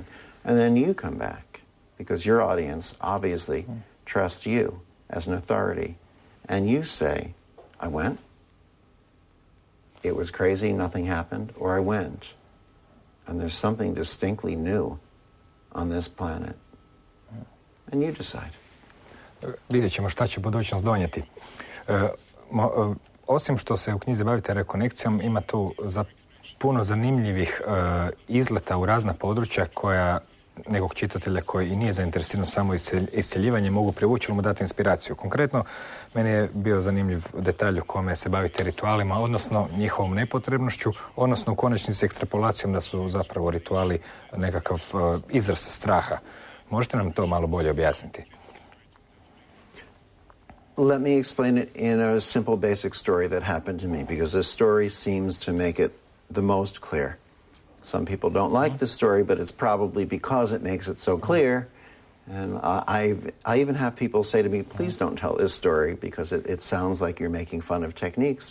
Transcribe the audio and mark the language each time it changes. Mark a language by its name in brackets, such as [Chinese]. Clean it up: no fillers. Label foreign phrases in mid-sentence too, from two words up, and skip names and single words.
[English] And then you come back, because your audience obviously trusts you as an authority. And you say, I went, it was crazy, nothing happened, or I went, and there's something distinctly new on this planet. And you decide. [Croatian] Vidjet ćemo šta će budućnost donijeti. Osim što se u knjizi bavite rekonekcijom, ima tu puno zanimljivih izleta u razna područja koja nekog čitatelja koji i nije zainteresiran samo iscjeljivanjem mogu privući ili mu dati inspiraciju. Konkretno, meni je bio zanimljiv detalj u kome se bavite ritualima, odnosno njihovom nepotrebnošću, odnosno u konačnici ekstrapolacijom da su zapravo rituali nekakav izraz straha. Možete nam to malo bolje objasniti? [English] Let me explain it in a simple basic story that happened to me, because this story seems to make it the most clear. Some people don't like the story, but it's probably because it makes it so clear. And I even have people say to me, please don't tell this story because it sounds like you're making fun of techniques.